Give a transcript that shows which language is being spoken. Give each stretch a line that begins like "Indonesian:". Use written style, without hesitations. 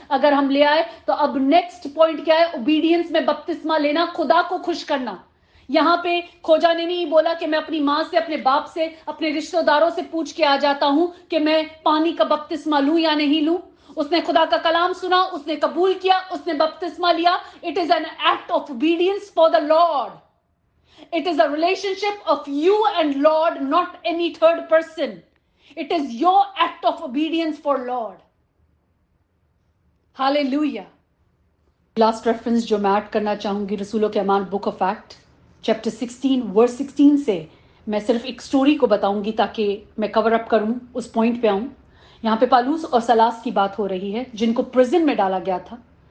Hindi: अगर हम ले आए तो अब नेक्स्ट पॉइंट क्या है? ओबीडियंस में बपतिस्मा लेना, खुदा को खुश करना। यहां पे खोजा ने नहीं बोला कि मैं अपनी मां से, अपने बाप से, अपने रिश्तेदारों से पूछ के आ जाता हूं कि मैं पानी का बपतिस्मा लूं या नहीं लूं। उसने खुदा का कलाम सुना, उसने कबूल किया, उसने बपतिस्मा लिया.
English: It is an act of obedience for the Lord. It is a relationship of you and Lord, not any third person. It is your act of obedience for Lord. Hallelujah. Last reference
Hindi: जो मैं add करना चाहूंगी, रसूलों के अमाल book of act chapter 16 verse 16 से मैं सिर्फ एक स्टोरी को बताऊंगी ताकि मैं कवर अप करूं, उस पॉइंट पे आऊं. यहाँ पे पालूस और सलास की बात हो रही है जिनको प्रिजन में डाला गया था.